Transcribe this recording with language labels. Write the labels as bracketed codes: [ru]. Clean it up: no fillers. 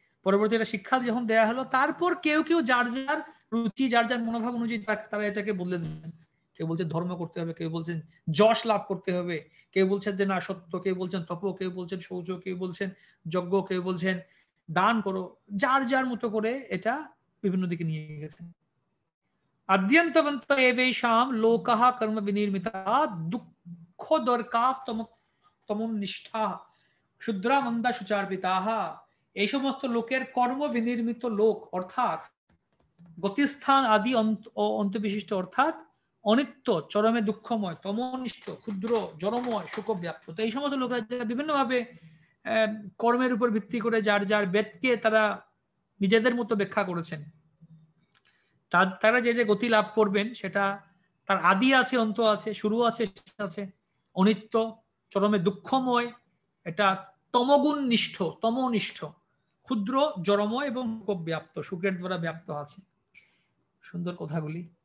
[bn] পরবর্তী এটা শিক্ষা যখন দেয়া হলো, তারপর কেউ কেউ যার যার রুচি যার যার মনোভাব অনুযায়ী তারা এটাকে বদলে দিলেন। কেউ বলছেন ধর্ম করতে হবে, কেউ বলছেন যশ লাভ করতে হবে, কেউ বলছেন যে না সত্য, কেউ বলছেন তপ, কেউ বলছেন শৌচ, কেউ বলছেন যজ্ঞ, কেউ বলছেন দান করো। যার যার মতো করে এটা বিভিন্ন দিকে নিয়ে গেছেন। [sa] अद्यन्तवन्त एवेषां लोकः कर्म विनिर्मितः দুঃখদর্কাস্তমোন্নিষ্ঠাः ক্ষুদ্রা মন্দা সুচার্পিতাः। [bn] এই সমস্ত লোকের কর্ম বিনির্মিত লোক অর্থাৎ গতিস্থান আদি অন্তবিশিষ্ট অর্থাৎ অনিত্য, চরমে দুঃখময়, তমোনিষ্ঠ, ক্ষুদ্র, জড়ময়, শোকব্যাপ্ত। তো এই সমস্ত লোকেরা যারা বিভিন্নভাবে কর্মের উপর ভিত্তি করে যার যার বেদকে তারা নিজেদের মতো ব্যাখ্যা করেছেন, তারা যে যে গতি লাভ করবেন সেটা তার আদি আছে, অন্ত আছে, শুরু আছে, আছে, অনিত্য, চরমে দুঃখময়, এটা তমগুণনিষ্ঠ, তমনিষ্ঠ, ক্ষুদ্র, জড়ময় এবং ব্যাপ্ত, সুখের দ্বারা ব্যাপ্ত আছে। সুন্দর কথাগুলি।